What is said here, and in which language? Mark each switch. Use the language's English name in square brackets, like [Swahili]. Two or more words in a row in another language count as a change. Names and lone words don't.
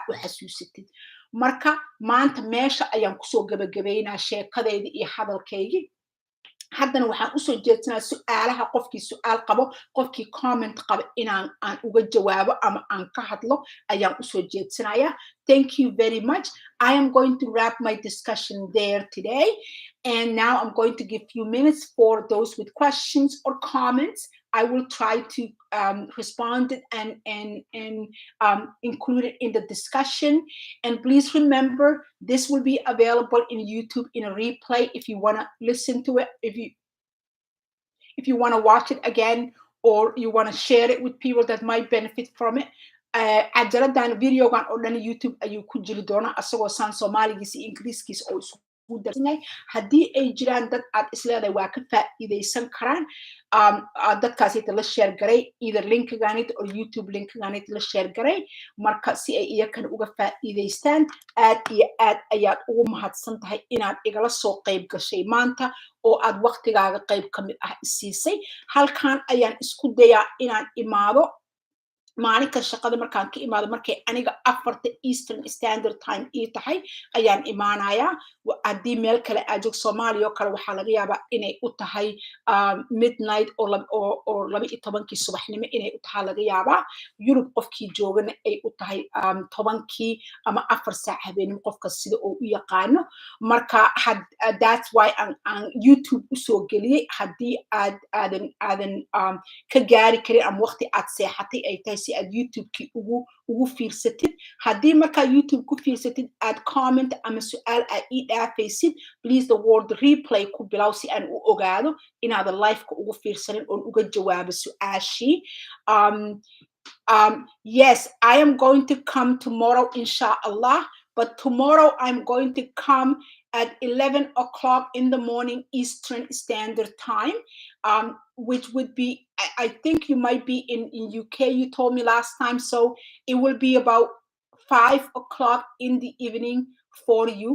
[Somali] u xasuusatid marka maanta meesha ayaan kusoo gabagabaynaa sheekadayda iyo hadalkaygii haddana waxaan usoo jeedsanaa su'aalaha qofkii su'aal qabo qofkii comment qabo inaan uga jawaabo ama aan ka hadlo ayaan usoo jeedsanayaa [English] thank you very much I am going to wrap my discussion there today and now I'm going to give few minutes for those with questions or comments I will try to respond and include it in the discussion. And please remember, this will be available in YouTube in a replay if you want to listen to it, if you want to watch it again, or you want to share it with people that might benefit from it. [Somali] Ajaladan videogan oo dhan YouTube ayuu ku jiri doonaa asagoo saan Soomaaligiisa iyo Ingiriiskiisa oo isku darsanay haddii ay jiraan dad aad isleedahay waa ka faa'iidaysan karaan dadkaasita la share garay either linkigaanit or YouTube linkigaanit la share garay marka si ay iyakana uga faa'iidaystaan aad iyo aad ayaad ugu mahadsan tahay inaad igala soo qayb gashay maanta oo aad waqtigaaga qayb ka mid ah isiisay halkaan ayaan isku dayaa inaan imaado maalinka shaqada markaan ka imaado markay aniga 4 [English] Eastern Standard Time [Somali] ii tahay ayaan imaanayaa haddii meel kale aad joog Soomaaliya oo kale waxaa laga yaabaa inay u tahay midnight oo 12 subaxnimo inay u tahay laga yaabaa Yurub qofkii joogana ay u tahay 10 ama 4 saac habeenimo qofka sida uu u yaqaano marka [English] that's why [Somali] aan YouTube usoo geliyay haddii aadan ka gaari karin ama waqti aad seexatay ay tahay si aad YouTube-kii ugu fiirsatid haddii markaa YouTube ku fiirsatid aad comment ama su'aal aad ii dhaafaysid [English] please the word replay [Somali] ku bilow si aan u ogaado inaadan live-ka ugu fiirsanin oon uga jawaabo su'aashii [English] yes I am going to come tomorrow inshallah but tomorrow I'm going to come at 11 o'clock in the morning Eastern Standard Time, which would be, I think you might be in UK, you told me last time, so it will be about 5 o'clock in the evening for you.